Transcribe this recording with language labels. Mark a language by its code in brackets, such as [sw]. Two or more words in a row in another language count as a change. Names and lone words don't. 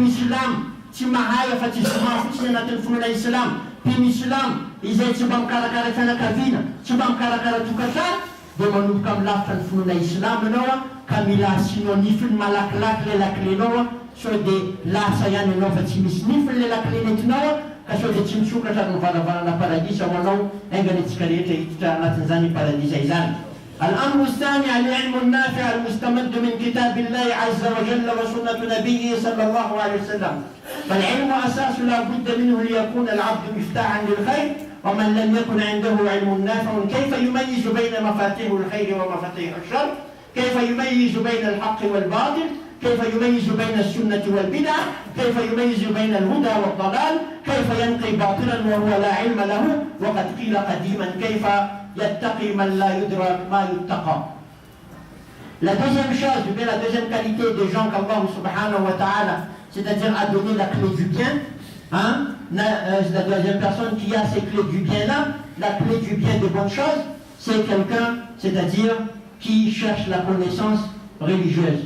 [mg] islam tsy mahay fa tsy zoma fotsiny anatin'ny finoana islam, mpino islam izay tsy mba mikarakara fianakaviana, tsy mba mikarakara tokantrano, dia manomboka amin'ny lafitra ny finoana islam ianao ka mila asinao nifiny malakilaky [fr] le la clénao [mg] so dia lasa ihany ianao fa tsy misy nifiny [fr] le la clé [mg] nentinao ka so dia tsy misokatra ny varavarana paradisa ho anao aingany antsika rehetra hiditra anatin'izany paradisa izany. [ar] الأمر الثاني العلم النافع المستمد من كتاب الله عز وجل وسنة نبيه صلى الله عليه وسلم. فالعلم أساس لا بد منه ليكون العبد مفتاحا للخير، ومن لم يكن عنده علم نافع كيف يميز بين مفاتيح الخير ومفاتيح الشر؟ كيف يميز بين الحق والباطل؟ كيف يميز بين السنة والبدعة؟ كيف يميز بين الهدى والضلال؟ كيف ينقي باطلا وهو لا علم له؟ وقد قيل قديما كيف يتقي من لا يدرك ما يتقى. [fr] La deuxième chose, ou bien la deuxième qualité des gens qu'Allah [ar] سبحانه وتعالى, [fr] c'est-à-dire a donné la clé du bien, hein, la deuxième personne qui a ces clés du bien là, la clé du bien des bonnes choses, c'est quelqu'un, c'est-à-dire qui cherche la connaissance religieuse.